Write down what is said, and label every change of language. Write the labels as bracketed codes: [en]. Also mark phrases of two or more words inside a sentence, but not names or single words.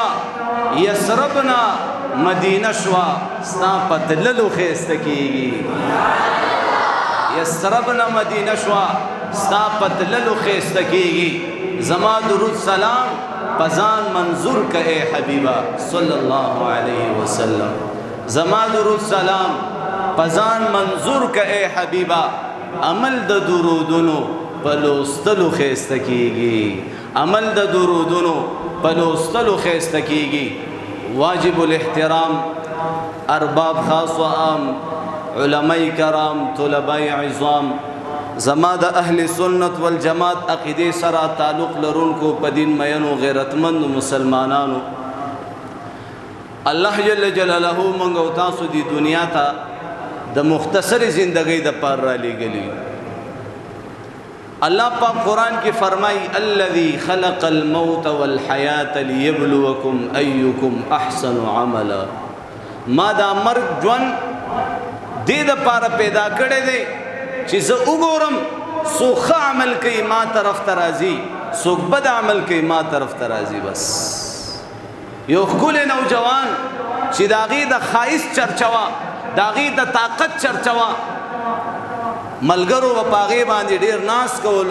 [ps] یسربنا مدینه شوا ستا په تللو ښایسته کیږي. یسربنا مدینه شوا ستا په تللو ښایسته کیږي. زما درود سلام پزان منظور که اے حبیبا [ar] صلی اللہ علیہ وسلم. [ps] زما درود سلام پزان منظور که اے حبیبا. عمل د درودونو پلوستلو ښایسته کیږي. عمل د درودونو پلوستلو ښایسته کیږي. واجب الاحترام ارباب خاص و عام علماء کرام طلباء عظام زما د اهل سنت والجماعت عقیده سره تعلق لرونکو په دین مینو غیرتمند مسلمانانو، الله [ar] جل جلاله [ps] مونږ او تاسو دی دنیا ته د مختصر زندګۍ د پاره را لېږلی. الله پاک قرآن کې فرمای [ar] الذي خلق الموت والحیات ليبلوکم ایکم احسن عملا. [ps] ما دا مرګ ژوند دې د پاره پیدا کړی دی چې زه وګورم څوک ښه عمل کوي ما طرف ته راځي، څوک بد عمل کوي ما طرف ته راځي. بس یو ښکلی نوجوان چې د هغې د ښایست چرچه وه، د هغې د طاقت چرچه وه، ملګرو به په هغې باندې ډېر ناز کولو.